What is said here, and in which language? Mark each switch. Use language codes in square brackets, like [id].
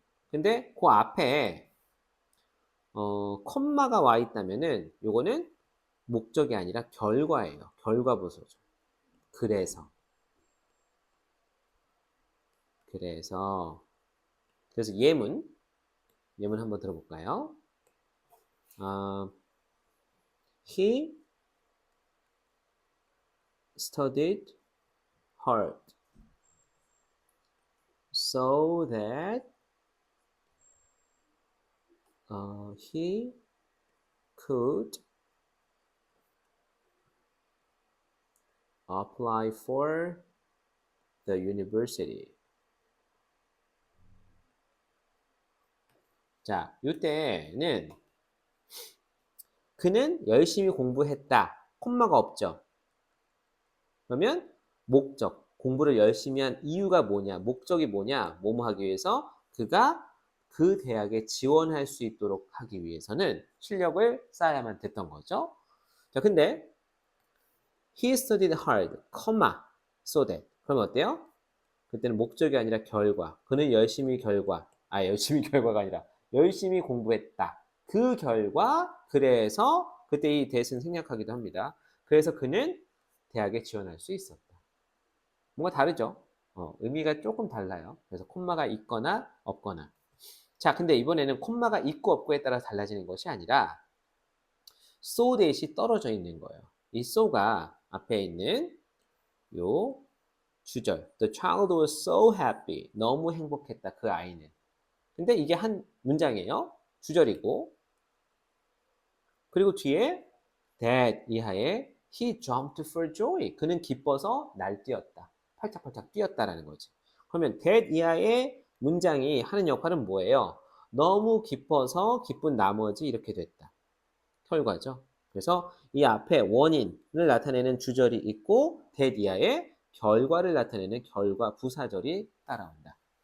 [ko] 근데 그 앞에 콤마가 와 있다면은 요거는 목적이 아니라 결과예요. 결과부서죠. 그래서 그래서 예문 한번 들어볼까요? [en] He studied hard so that he could apply for the university. [ko] 자, 이때는 그는 열심히 공부했다. 콤마가 없죠. 그러면 목적, 공부를 열심히 한 이유가 뭐냐, 목적이 뭐냐, 뭐뭐 하기 위해서 그가 그 대학에 지원할 수 있도록 하기 위해서는 실력을 쌓아야만 됐던 거죠. 자, 근데 [en] he studied hard, so that. [ko] 그럼 어때요? 그때는 목적이 아니라 결과. 그는 열심히 결과가 아니라 열심히 공부했다. 그 결과, 그래서 그때 이 that은 생략하기도 합니다. 그래서 그는 대학에 지원할 수 있었다. 뭔가 다르죠? 의미가 조금 달라요. 그래서 콤마가 있거나 없거나. 자, 근데 이번에는 콤마가 있고 없고에 따라 달라지는 것이 아니라 so that이 떨어져 있는 거예요. 이 so가 앞에 있는 요 주절. [en] The child was so happy. [ko] 너무 행복했다. 그 아이는. 근데 이게 한 문장이에요. 주절이고. 그리고 뒤에 [en] that 이하에 he jumped for joy. [ko] 그는 기뻐서 날뛰었다. 팔짝팔짝 뛰었다라는 거지. 그러면 that 이하의 문장이 하는 역할은 뭐예요? 너무 기뻐서 기쁜 나머지 이렇게 됐다. 결과죠. 그래서 이 앞에 원인을 나타내는 주절이 있고 that 이하에 결과를 나타내는 결과 부사절이 따라온다.